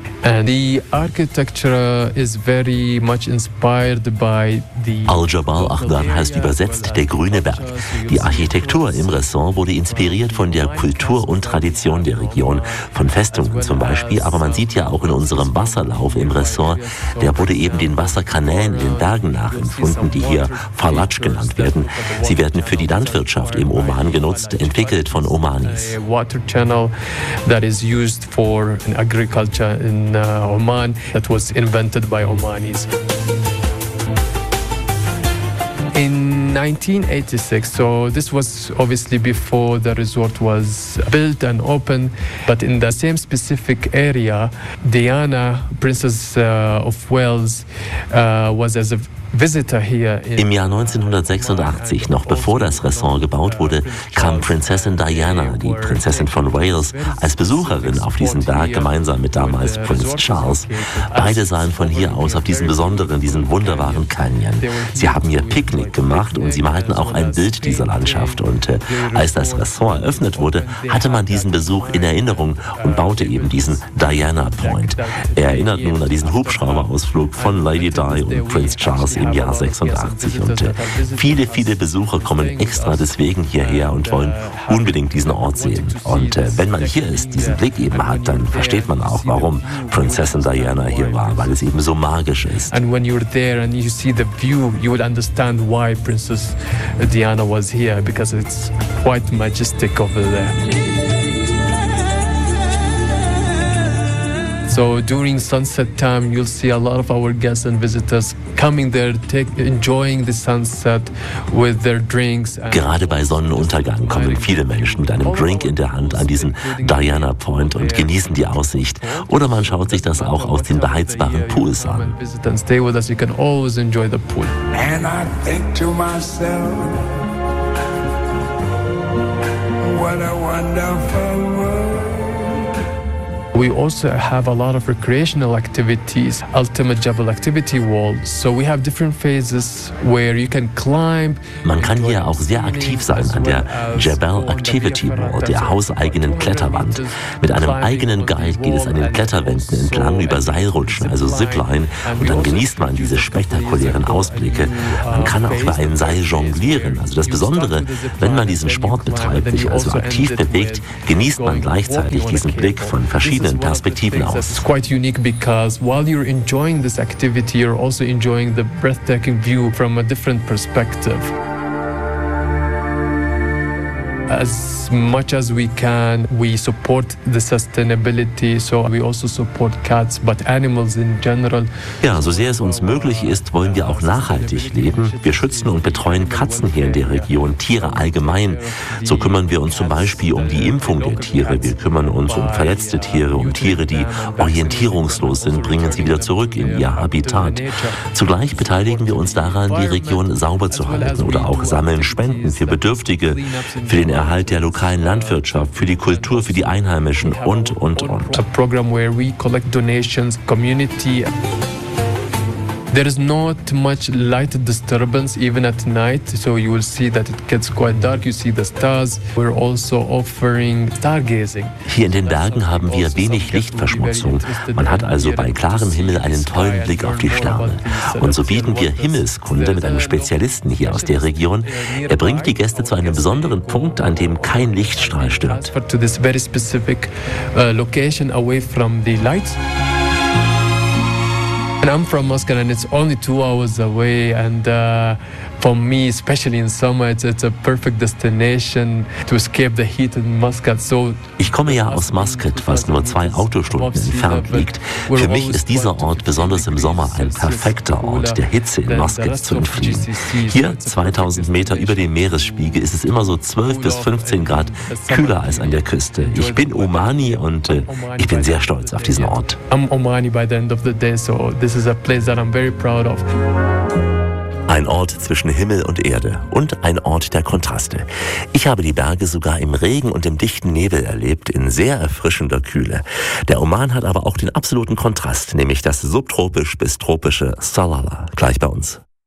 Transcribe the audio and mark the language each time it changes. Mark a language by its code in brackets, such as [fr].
[en] And the architecture is very much inspired by the [de] Al-Jabal Akhdar heißt übersetzt der grüne Berg. Die Architektur im Ressort wurde inspiriert von der Kultur und Tradition der Region, von Festungen zum Beispiel, aber man sieht ja auch in unserem Wasserlauf im Ressort, der wurde eben den Wasserkanälen in den Bergen nachempfunden, die hier Falatsch genannt werden. Sie werden für die Landwirtschaft im Oman genutzt, entwickelt von Omanis. [en] Water channel that is used for agriculture in Oman, that was invented by Omanis. In 1986, so this was obviously before the resort was built and opened, but in the same specific area, Diana, Princess of Wales, was as a [de] Im Jahr 1986, noch bevor das Restaurant gebaut wurde, kam Prinzessin Diana, die Prinzessin von Wales, als Besucherin auf diesen Berg gemeinsam mit damals Prinz Charles. Beide sahen von hier aus auf diesen wunderbaren Canyon. Sie haben ihr Picknick gemacht und sie malten auch ein Bild dieser Landschaft. Und als das Restaurant eröffnet wurde, hatte man diesen Besuch in Erinnerung und baute eben diesen Diana Point. Er erinnert nun an diesen Hubschrauberausflug von Lady Di und Prinz Charles im Jahr 86 und viele, viele Besucher kommen extra deswegen hierher und wollen unbedingt diesen Ort sehen. Und wenn man hier ist, diesen Blick eben hat, dann versteht man auch, warum Prinzessin Diana hier war, weil es eben so magisch ist. [en] And when you're there and you see the view, you would understand why Princess Diana was here, because it's quite majestic over there. So during sunset time, you'll see a lot of our guests and visitors coming there, enjoying the sunset with their drinks. [de] Gerade bei Sonnenuntergang kommen viele Menschen mit einem Drink in der Hand an diesen Diana Point und genießen die Aussicht. Oder man schaut sich das auch aus den beheizbaren Pools an. [en] And stay with us, you can always enjoy the pool. And I think to myself, what a wonderful world. We also have a lot of recreational activities, Ultimate Jebel Activity Wall. So we have different phases where you can climb. [de] Man kann hier auch sehr aktiv sein an der Jebel Activity Wall, der hauseigenen Kletterwand. Mit einem eigenen Guide geht es an den Kletterwänden entlang über Seilrutschen, also Zipline, und dann genießt man diese spektakulären Ausblicke. Man kann auch über ein Seil jonglieren. Also das Besondere, wenn man diesen Sport betreibt, sich also aktiv bewegt, genießt man gleichzeitig diesen Blick von verschiedenen Perspektiven aus. [en] It's quite unique because while you're enjoying this activity, you're also enjoying the breathtaking view from a different perspective. As much as we can, we support the sustainability, so we also support cats, but animals in general. [de] Ja, so sehr es uns möglich ist, wollen wir auch nachhaltig leben. Wir schützen und betreuen Katzen hier in der Region, Tiere allgemein. So kümmern wir uns zum Beispiel um die Impfung der Tiere. Wir kümmern uns um verletzte Tiere, um Tiere, die orientierungslos sind, bringen sie wieder zurück in ihr Habitat. Zugleich beteiligen wir uns daran, die Region sauber zu halten, oder auch sammeln Spenden für Bedürftige, für den Erhalt der lokalen Landwirtschaft, für die Kultur, für die Einheimischen und. [en] A program where we collect donations, community. There is not much light disturbance even at night, so you will see that it gets quite dark, you see the stars. We're also offering stargazing. [de] Hier in den Bergen haben wir wenig Lichtverschmutzung. Man hat also bei klarem Himmel einen tollen Blick auf die Sterne. Und so bieten wir Himmelskunde mit einem Spezialisten hier aus der Region. Er bringt die Gäste zu einem besonderen Punkt, an dem kein Lichtstrahl stört. [en] To this very specific location away from the lights. And I'm from Moscow and it's only 2 hours away, and for me, especially in summer, it's a perfect destination to escape the heat in Muscat. So [de] ich komme ja aus Muscat, was nur 2 Autostunden entfernt liegt. Für mich ist dieser Ort besonders im Sommer ein perfekter Ort, der Hitze in Muscat zu entfliehen. Hier, 2000 Meter über dem Meeresspiegel, ist es immer so 12 bis 15 Grad kühler als an der Küste. Ich bin Omani und ich bin sehr stolz auf diesen Ort. [en] I'm Omani by the end of the day, so this is a place that I'm very proud of. [de] Ein Ort zwischen Himmel und Erde und ein Ort der Kontraste. Ich habe die Berge sogar im Regen und im dichten Nebel erlebt, in sehr erfrischender Kühle. Der Oman hat aber auch den absoluten Kontrast, nämlich das subtropisch bis tropische Salalah, gleich bei uns.